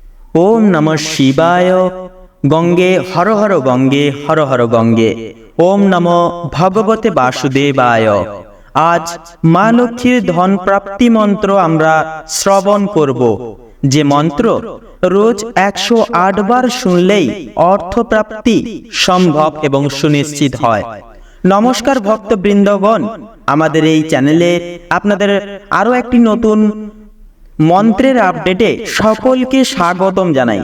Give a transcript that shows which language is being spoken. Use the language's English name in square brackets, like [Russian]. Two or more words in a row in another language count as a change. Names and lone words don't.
[Sanskrit] ওম নমঃ শিবায়। গঙ্গে হর হর গঙ্গে, হর হর গঙ্গে। ওম নমঃ ভগবতে বাসুদেবায়। [Bangla] আজ মা লক্ষ্মীর ধন প্রাপ্তি মন্ত্র আমরা শ্রবণ করব, যে মন্ত্র রোজ 108 বার শুনলেই অর্থপ্রাপ্তি সম্ভব এবং সুনিশ্চিত হয়। নমস্কার ভক্তবৃন্দগণ, আমাদের এই চ্যানেলে আপনাদের আরো একটি নতুন মন্ত্রের আপডেটে সকলকে স্বাগতম জানাই।